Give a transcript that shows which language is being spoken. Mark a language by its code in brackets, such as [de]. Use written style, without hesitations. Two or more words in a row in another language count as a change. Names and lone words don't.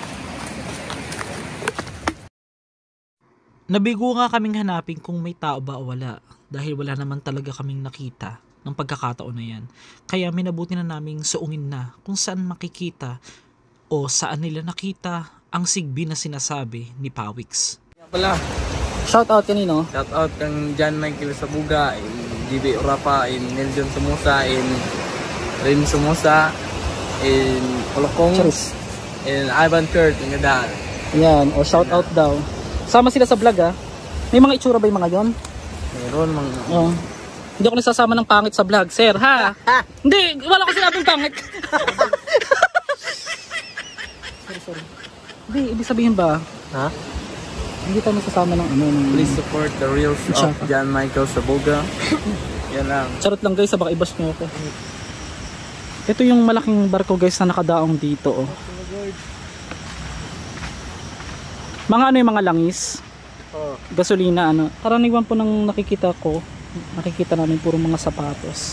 [tl] Nabigo nga kaming hanapin kung may tao ba o wala, dahil wala naman talaga kaming nakita ng pagkakataon na yan. Kaya minabuti na naming suungin na kung saan makikita o saan nila nakita ang Sigbin na sinasabi ni Pawix. Pala, [en] Shout out [tl] kanino? [en] shout out [tl] kang John Michael Sabuga, in GB Urapa, in Neljon Sumusa, in Rin Sumusa, in Olokong, Charis. in Ivan Kurt, in Gadaan. Yan, o [en] shout out [tl] daw. Sama sila sa vlog ha. May mga itsura ba yung mga yon? Meron mga... Oo. Hindi ako nasasama ng pangit sa vlog, sir, ha? Hindi, wala ko sinabing pangit. sorry. Hindi, ibig sabihin ba? Ha? Hindi tayo nasasama ng ano. [en] Please support the reels of John Michael Sabuga. [tl] Yan lang. Charot lang guys, baka i-bash nyo ako. Ito yung malaking barko guys na nakadaong dito. Oh. Mga ano yung mga langis? Gasolina ano. Karaniwan po ng nakikita namin puro mga sapatos.